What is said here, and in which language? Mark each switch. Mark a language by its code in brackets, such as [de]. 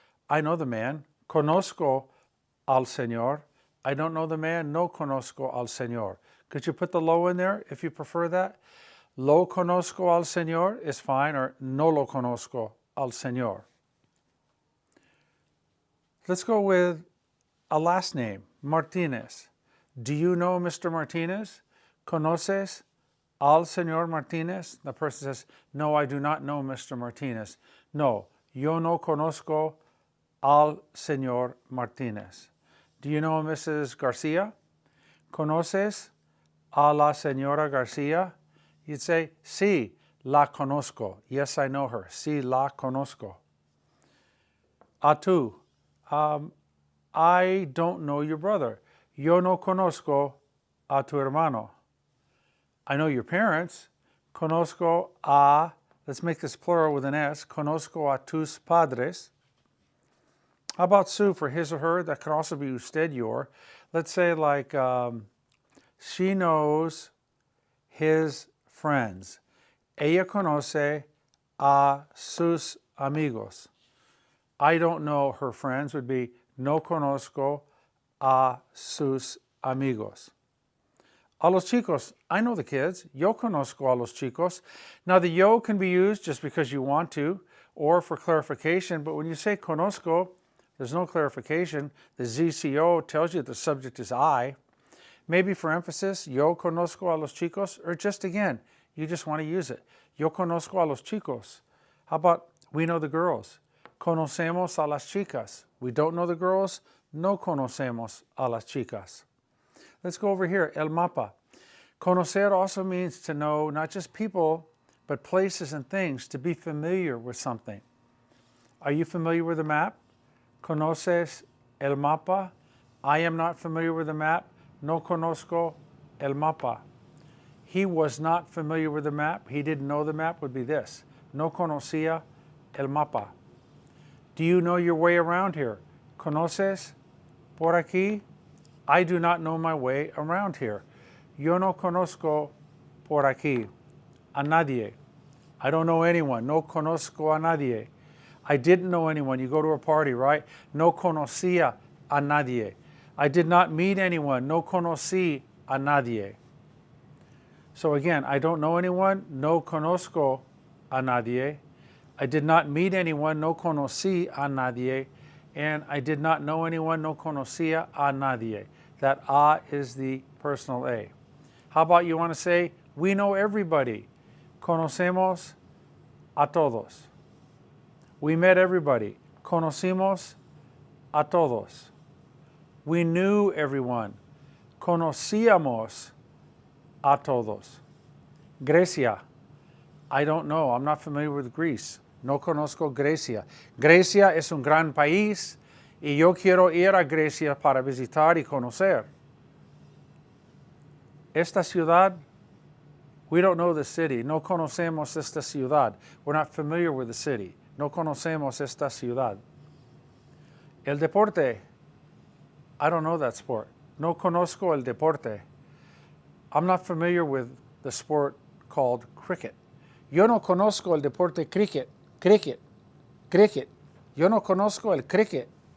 [en] I know the man, [es] conozco al señor. [en] I don't know the man, [es] no conozco al señor. [en] Could you put the lo in there if you prefer that? [es] Lo conozco al señor [en] is fine, or [es] no lo conozco al señor. [en] Let's go with a last name, Martinez. Do you know Mr. Martinez? [es] Conoces al señor Martinez? [en] The person says, no, I do not know Mr. Martinez. [es] No, yo no conozco al señor Martinez. [en] Do you know Mrs. Garcia? [es] ¿Conoces a la señora Garcia? [en] You'd say, [es] sí, la conozco. [en] Yes, I know her. [es] Sí, la conozco. A tú. [en] I don't know your brother. [es] Yo no conozco a tu hermano. [en] I know your parents. [es] Conozco a, [en] let's make this plural with an S, [es] conozco a tus padres. [en] How about su for his or her? That could also be usted, your. Let's say like she knows his friends. [es] Ella conoce a sus amigos. [en] I don't know her friends would be [es] no conozco a sus amigos. A los chicos, [en] I know the kids. [es] Yo conozco a los chicos. [en] Now the yo can be used just because you want to or for clarification, but when you say conozco, there's no clarification. The ZCO tells you the subject is I. Maybe for emphasis, [es] yo conozco a los chicos, [en] or just again, you just want to use it. [es] Yo conozco a los chicos. [en] How about we know the girls? [es] Conocemos a las chicas. [en] We don't know the girls. [es] No conocemos a las chicas. [en] Let's go over here, el mapa. Conocer also means to know not just people, but places and things, to be familiar with something. Are you familiar with the map? [es] Conoces el mapa? [en] I am not familiar with the map. [es] No conozco el mapa. [en] He was not familiar with the map. He didn't know the map would be this. [es] No conocía el mapa. [en] Do you know your way around here? [es] Conoces por aquí? [en] I do not know my way around here. [es] Yo no conozco por aquí a nadie. [en] I don't know anyone. [es] No conozco a nadie. [en] I didn't know anyone. You go to a party, right? [es] No conocía a nadie. [en] I did not meet anyone. [es] No conocí a nadie. [en] So again, I don't know anyone. [es] No conozco a nadie. [en] I did not meet anyone. [es] No conocí a nadie. [en] And I did not know anyone. [es] No conocía a nadie. [en] That a is the personal a. How about you want to say, we know everybody. [es] Conocemos a todos. [en] We met everybody. [es] Conocimos a todos. [en] We knew everyone. [es] Conocíamos a todos. Grecia. [en] I don't know. I'm not familiar with Greece. [es] No conozco Grecia. Grecia es un gran país y yo quiero ir a Grecia para visitar y conocer. Esta ciudad, [en] we don't know the city. [es] No conocemos esta ciudad. [en] We're not familiar with the city. [es] No conocemos esta ciudad. El deporte. [en] I don't know that sport. [es] No conozco el deporte. [en] I'm not familiar with the sport called cricket. [es] Yo no conozco el deporte cricket. Cricket. Cricket. Yo no conozco el cricket.